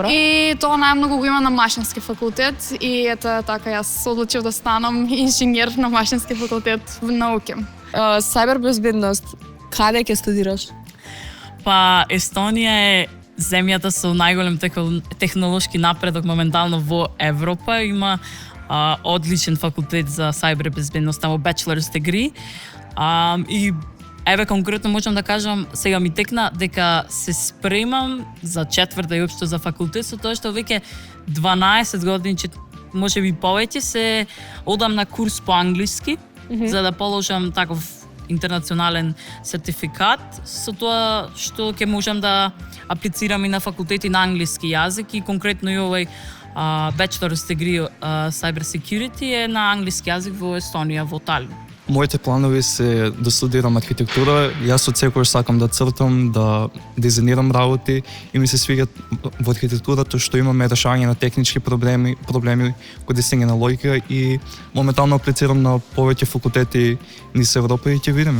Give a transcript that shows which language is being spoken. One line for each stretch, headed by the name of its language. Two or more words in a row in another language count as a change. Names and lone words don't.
Macedonian: И тоа најмногу го има на Машински факултет и ето така јас се одлучив да станам инженер на Машински факултет во науки. Сајбербезбедност, каде ќе студираш? Па Естонија е земјата со најголем технолошки напредок моментално во Европа. Има одличен факултет за сајбербезбедност, таму
English: bachelor's degree.
Macedonian: И еве конкретно можам да кажам, сега ми текна дека се спремам за четврта и општо за факултет, со тоа што веќе 12 години, може би повеќе, се одам на курс по англиски, за да положам таков интернационален сертификат, со тоа што ќе можам да аплицирам и на факултети на англиски јазик и конкретно и овој
English: bachelor's degree cyber security
Macedonian: е на англиски јазик во Естонија, во Талин. Моите планови се да студирам архитектура. Јас од секогаш сакам да цртам, да дизајнирам работи и ми се свиѓа во архитектурата што имаме решање на технички проблеми, кодисење на логика и моментално аплицирам на повеќе факултети низ Европа и ќе видиме.